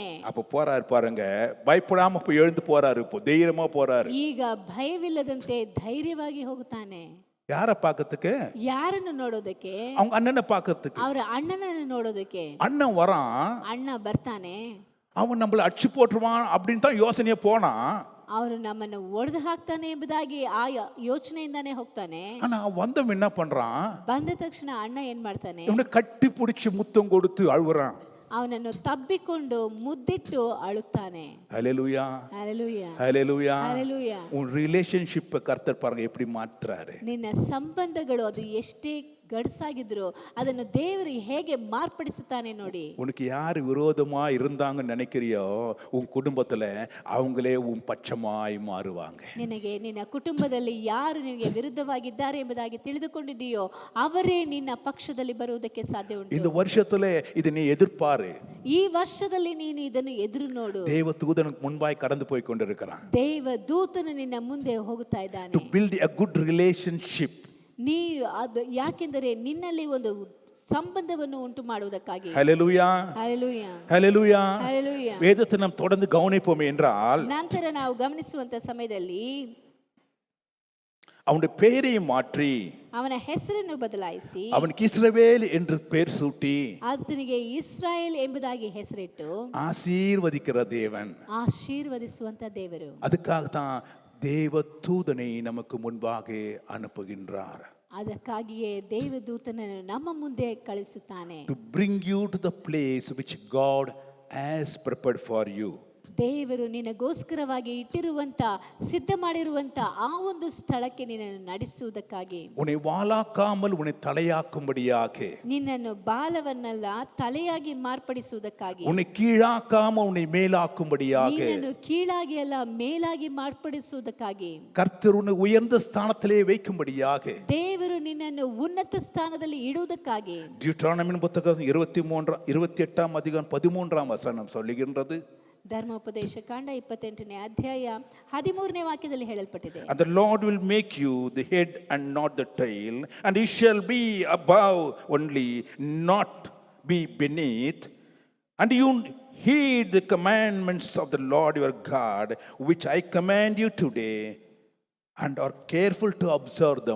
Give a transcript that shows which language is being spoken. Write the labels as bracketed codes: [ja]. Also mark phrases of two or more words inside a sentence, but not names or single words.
[ta] அப்ப போறாரு பாருங்க, பயப்படாம இப்ப எழுந்து போறாரு, இப்போ தைரியமா போறாரு. [kn] ಈಗ ಭಯವಿಲ್ಲದಂತೆ ಧೈರ್ಯವಾಗಿ ಹೋಗುತ್ತಾನೆ. [ta] யார பார்க்கறதுக்கு? [kn] ಯಾರನ್ನು ನೋಡೋದಕ್ಕೆ? [ta] அவங்க அண்ணனை பார்க்கறதுக்கு. [kn] ಅವರ ಅಣ್ಣನನ್ನು ನೋಡೋದಕ್ಕೆ. [ta] அண்ணன் வரான், [kn] ಅಣ್ಣ ಬರ್ತಾನೆ. [ta] அவன் நம்மள அடிச்சு போட்டுருவான் அப்படின்னு தான் யோசனையே போனா. [kn] ಅವನು ನಮ್ಮನ್ನು ಒಡೆದು ಹಾಕ್ತಾನೆ ಎಂಬುದಾಗಿ ಆ ಯೋಚನೆಯಿಂದಾನೇ ಹೋಗ್ತಾನೆ. [ta] ஆனா வந்தவன் என்ன பண்றான்? [kn] ಬಂದ ತಕ್ಷಣ ಅಣ್ಣ ಏನ್ ಮಾಡ್ತಾನೆ? [ta] இவனை கட்டி பிடிச்சி முத்தம் கொடுத்து அழுகுறான். [kn] ಅವನನ್ನು ತಬ್ಬಿಕೊಂಡು ಮುದ್ದಿಟ್ಟು ಅಳುತ್ತಾನೆ. [ta] ஹல்லேலூயா, [kn] ಹಲ್ಲೆಲೂಯಾ, [ta] ஹல்லேலூயா. [kn] ಹಲ್ಲೆಲೂಯಾ. [ta] உன் ரிலேஷன்ஷிப் கர்த்தர் பாருங்க எப்படி மாத்துறாரு. [kn] ನಿನ್ನ ಸಂಬಂಧಗಳು ಅದು ಎಷ್ಟೇ ಗಡ್ಸಾಗಿದ್ರು ಅದನ್ನು ದೇವರು ಹೇಗೆ ಮಾರ್ಪಡಿಸುತ್ತಾನೆ ನೋಡಿ. [ta] உனக்கு யார் விரோதமா இருந்தாங்கன்னு நினைக்கிறியோ உன் குடும்பத்துல அவங்களே உன் பட்சமாய் மாறுவாங்க. [kn] ನಿನಗೆ ನಿನ್ನ ಕುಟುಂಬದಲ್ಲಿ ಯಾರು ನಿನಗೆ ವಿರುದ್ಧವಾಗಿದ್ದಾರೆ ಎಂಬುದಾಗಿ ತಿಳಿದುಕೊಂಡಿದೆಯೋ ಅವರೇ ನಿನ್ನ ಪಕ್ಷದಲ್ಲಿ ಬರುವುದಕ್ಕೆ ಸಾಧ್ಯ ಉಂಟು. [ta] இந்த வருஷத்துல இது நீ எதிர்பாரு. [kn] ಈ ವರ್ಷದಲ್ಲಿ ನೀನು ಇದನ್ನು ಎದುರು ನೋಡು. [ta] தேவ தூதனுக்கு முன்பாய் கடந்து போய் கொண்டிருக்கிறான். [kn] ದೇವ ದೂತನು ನಿನ್ನ ಮುಂದೆ ಹೋಗುತ್ತಾ ಇದ್ದಾನೆ. [en] To build a good relationship. [kn] ನೀ ಅದು ಯಾಕೆಂದರೆ ನಿನ್ನಲ್ಲಿ ಒಂದು ಸಂಬಂಧವನ್ನು ಉಂಟು ಮಾಡುವುದಕ್ಕಾಗಿ. [ta] ஹல்லேலூயா, [kn] ಹಲ್ಲೆಲೂಯಾ, [ta] ஹல்லேலூயா. [kn] ಹಲ್ಲೆಲೂಯಾ. [ta] வேதத்தை நாம் தொடர்ந்து கவனிப்போம் என்றால் [kn] ನಂತರ ನಾವು ಗಮನಿಸುವಂತ ಸಮಯದಲ್ಲಿ [ta] அவனுடைய பெயரை மாற்றி [kn] ಅವನ ಹೆಸರನ್ನು ಬದಲಾಯಿಸಿ [ta] அவனுக்கு இஸ்ரவேல் என்று பெயர் சூட்டி [kn] ಆತನಿಗೆ ಇಸ್ರಾಯೇಲ್ ಎಂಬುದಾಗಿ ಹೆಸರಿಟ್ಟು [ta] ஆசீர்வதிக்கிற தேவன். [kn] ಆಶೀರ್ವದಿಸುವಂತ ದೇವರು. [ta] அதுக்காகத்தான் தேவ தூதனை நமக்கு முன்பாக அனுப்புகின்றார். [kn] ಅದಕ್ಕಾಗಿಯೇ ದೇವದೂತನನ್ನು ನಮ್ಮ ಮುಂದೆ ಕಳಿಸುತ್ತಾನೆ. [en] To bring you to the place which God has prepared for you. [kn] ದೇವರು ನಿನಗೋಸ್ಕರವಾಗಿ ಇಟ್ಟಿರುವಂತ ಸಿದ್ಧ ಮಾಡಿರುವಂತ ಆ ಒಂದು ಸ್ಥಳಕ್ಕೆ ನಿನ್ನನ್ನು ನಡೆಸುವುದಕ್ಕಾಗಿ. [ta] உன்னை வாளாக்காமல் உன்னை தலையாக்கும்படியாக, [kn] ನಿನ್ನನ್ನು ಬಾಲವನ್ನಲ್ಲ ತಲೆಯಾಗಿ ಮಾರ್ಪಡಿಸುವುದಕ್ಕಾಗಿ, [ta] உன்னை கீழாக்காமல் உன்னை மேலாக்கும்படியாக, [kn] ನಿನ್ನನ್ನು ಕೀಳಾಗಿ ಅಲ್ಲ ಮೇಲಾಗಿ ಮಾರ್ಪಡಿಸುವುದಕ್ಕಾಗಿ, [ta] கர்த்தர் உன்னை உயர்ந்த ஸ்தானத்திலே வைக்கும்படியாக, [kn] ದೇವರು ನಿನ್ನನ್ನು ಉನ್ನತ ಸ್ಥಾನದಲ್ಲಿ ಇಡುವುದಕ್ಕಾಗಿ. [ta] டியூட்ரானமின் புத்தகம் 28ஆம் அதிகாரம் 13ஆம் வசனம் சொல்லுகின்றது. [kn] ಧರ್ಮೋಪದೇಶ ಕಾಂಡ 28ನೇ ಅಧ್ಯಾಯ 13ನೇ ವಾಕ್ಯದಲ್ಲಿ ಹೇಳಲ್ಪಟ್ಟಿದೆ. [en] And the Lord will make you the head and not the tail, and you shall be above only, not be beneath. And you heed the commandments of the Lord your God, which I command you today, and are careful to observe them.